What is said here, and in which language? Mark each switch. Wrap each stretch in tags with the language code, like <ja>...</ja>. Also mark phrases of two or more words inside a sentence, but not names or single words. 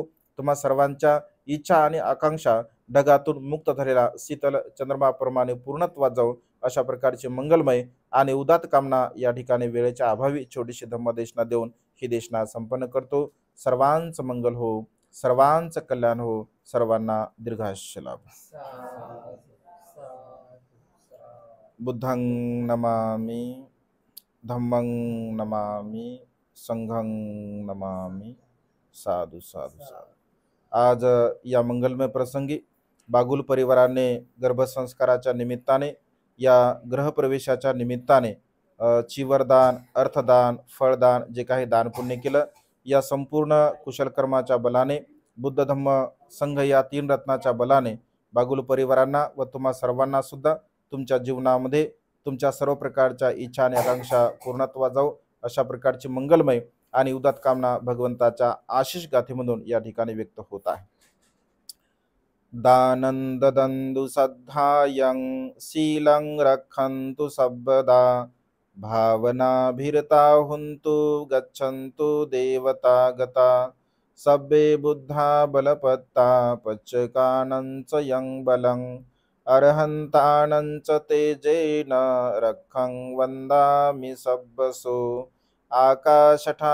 <mr>तुम्हा सर्वांच्या इच्छा आणि आकांक्षा ढगातून मुक्त झालेला शीतल चंद्रमाप्रमाणे पूर्णत्वात जाऊ, अशा प्रकारची मंगलमय आणि उदात कामना या ठिकाणी वेळेच्या अभावी छोटीशी धम्मदेशना देऊन ही देशना संपन्न करतो. सर्वांचं मंगल हो, सर्वांचं कल्याण हो, सर्वांना दीर्घायुष्य लाभ.</mr> <pi>बुद्धं नमामि, धम्मं नमामि, संघं नमामि. साधू साधू साधू.</pi> <mr>आज या मंगलमय प्रसंगी बागुल परिवाराने गर्भसंस्काराच्या निमित्ताने, या ग्रहप्रवेशाच्या निमित्ताने चिवरदान, अर्थदान, फळदान, जे काही दान पुण्य केलं, या संपूर्ण कुशलकर्माच्या बलाने, बुद्ध धम्म संघ या 3 रत्नाच्या बलाने बागुल परिवारांना व तुम्हा सर्वांना सुद्धा तुमच्या जीवनामध्ये तुमच्या सर्व प्रकारच्या इच्छा आणि आकांक्षा पूर्णत्वात जाऊ, अशा प्रकारची मंगलमय आणि उदात कामना भगवंताच्या आशिष गाथेमधून या ठिकाणी व्यक्त होत आहे.</mr> <pi>दानं ददन्तु सद्धायं शीलं रक्षन्तु सर्वदा भावनाभिरता हुन्तु गच्छन्तु देवता गता सब्बे बुद्धा बलपत्ता पच्चकानञ्च यं बलं अर्हन्तानञ्च तेजेन रक्षं वन्दामि सब्बसो आकाशठा</pi>